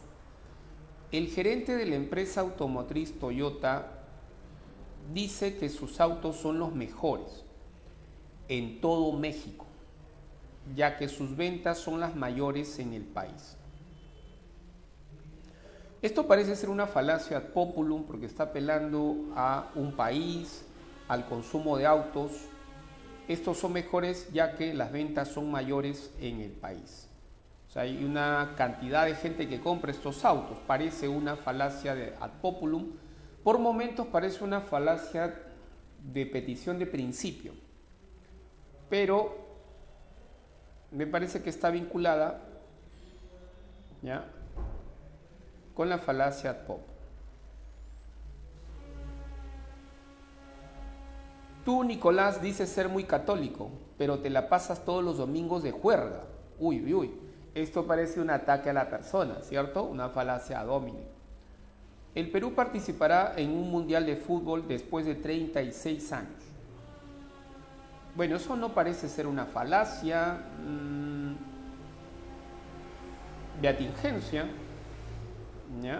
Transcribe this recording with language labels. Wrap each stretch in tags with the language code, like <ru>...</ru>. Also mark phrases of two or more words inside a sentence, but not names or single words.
<es>El gerente de la empresa automotriz Toyota dice que sus autos son los mejores en todo México, ya que sus ventas son las mayores en el país. Esto parece ser una falacia</es> <la>ad populum</la> <es>porque está apelando a un país, al consumo de autos. Estos son mejores ya que las ventas son mayores en el país. O sea, hay una cantidad de gente que compra estos autos. Parece una falacia de</es> <la>ad populum.</la> <es>Por momentos parece una falacia de petición de principio. Pero me parece que está vinculada, ¿ya?, con la falacia</es> <la>ad populum.</la> <es>Tú, Nicolás, dices ser muy católico, pero te la pasas todos los domingos de juerga. Uy, uy, uy. Esto parece un ataque a la persona, ¿cierto? Una falacia</es> <la>ad hominem.</la> <es>El Perú participará en un mundial de fútbol después de 36 años. Bueno, eso no parece ser una falacia de atingencia, ¿ya?</es>